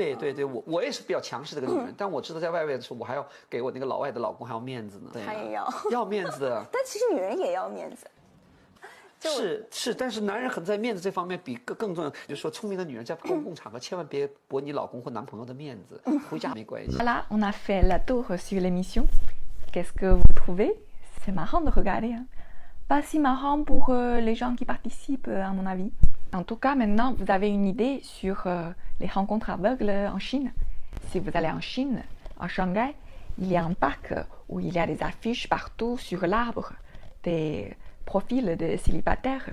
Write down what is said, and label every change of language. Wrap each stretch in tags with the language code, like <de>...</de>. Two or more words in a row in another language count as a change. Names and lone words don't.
<zh>对对对，我也是比较强势的一个女人，但我知道在外面的时候，我还要给我那个老外的老公还要面子呢。他也要面子的。但其实女人也要面子。是，但是男人很在面子这方面比更重要。就是说，聪明的女人在公共场合千万别驳你老公或男朋友的面子，回家没关系。</zh> <fr>Voilà, on a fait la tour sur l'émission. Qu'est-ce que vous trouvez? C'est marrant de regarder. Hein? Pas si marrant pour les gens qui participent, à mon avis. En tout cas, maintenant, vous avez une idée sur les rencontres aveugles en Chine. Si vous allez en Chine, en Shanghai, Il y a un parc où il y a des affiches partout sur l'arbre, des profils de célibataires.</fr>